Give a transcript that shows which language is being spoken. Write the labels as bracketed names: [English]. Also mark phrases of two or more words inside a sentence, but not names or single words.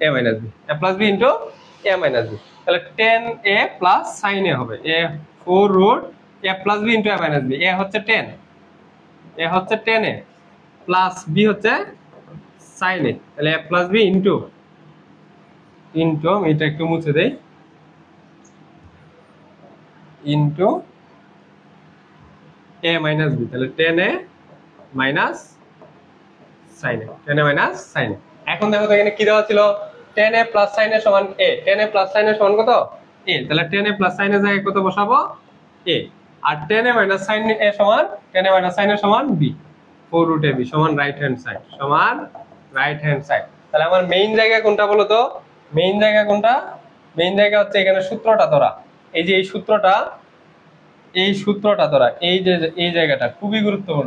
[Bangla] মাইনাস b, a প্লাস b ইনটু a মাইনাস b, তাহলে 10a প্লাস sin a হবে a 4 রুট a প্লাস b ইনটু a মাইনাস b, a হচ্ছে 10, a হচ্ছে 10a প্লাস b হচ্ছে sin a, তাহলে a প্লাস b ইনটু আমি এটা একটু মুছে দেই, ইনটু a মাইনাস b, তাহলে 10a মাইনাস sin a, 10a মাইনাস sin a। এখন দেখো তো এখানে কি দেওয়া ছিল 10a প্লাস sin a সমান a, 10a প্লাস sin a সমান কত a, তাহলে 10a প্লাস sin a জায়গায় কত বসাবো এ, আর tan a মাইনাস sin a সমান tan a মাইনাস sin a সমান b, 4 root ab সমান [English] right hand side, [Bangla] সমান [English] right hand side. [Bangla] তাহলে আমার মেইন জায়গা কোনটা বলো তো? মেইন জায়গা কোনটা? মেইন জায়গা হচ্ছে এখানে সূত্রটা ধরা। এই যে এই সূত্রটা ধরা, এই জায়গাটা খুবই গুরুত্বপূর্ণ।